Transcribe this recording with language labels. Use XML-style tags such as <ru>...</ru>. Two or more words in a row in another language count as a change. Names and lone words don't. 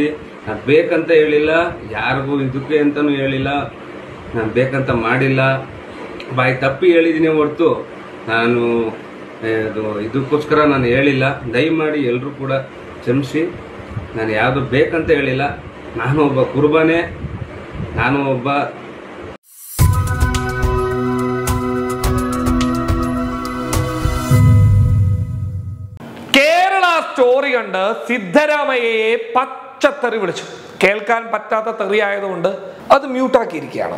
<kn>ನಾನು ಬೇಕಂತ ಹೇಳಿಲ್ಲ, ಯಾರಿಗೂ ಇದಕ್ಕೆ ಅಂತಲೂ ಹೇಳಿಲ್ಲ, ನಾನು ಬೇಕಂತ ಮಾಡಿಲ್ಲ, ಬಾಯಿ ತಪ್ಪಿ ಹೇಳಿದ್ದೀನಿ ಹೊರತು ನಾನು ಇದಕ್ಕೋಸ್ಕರ ನಾನು ಹೇಳಿಲ್ಲ. ದಯಮಾಡಿ ಎಲ್ಲರೂ ಕೂಡ ಕ್ಷಮಿಸಿ. ನಾನು ಯಾವುದು ಬೇಕಂತ ಹೇಳಿಲ್ಲ. ನಾನು ಒಬ್ಬ ಕುರುಬನೇ, ನಾನು ಒಬ್ಬ</kn> <ml>കേരള സ്റ്റോറി കണ്ട് സിദ്ധരാമയ്യയെ പച്ചത്തെറി വിളിച്ചു. കേൾക്കാൻ പറ്റാത്ത തെറി ആയതുകൊണ്ട് അത് മ്യൂട്ടാക്കിയിരിക്കുകയാണ്.</ml>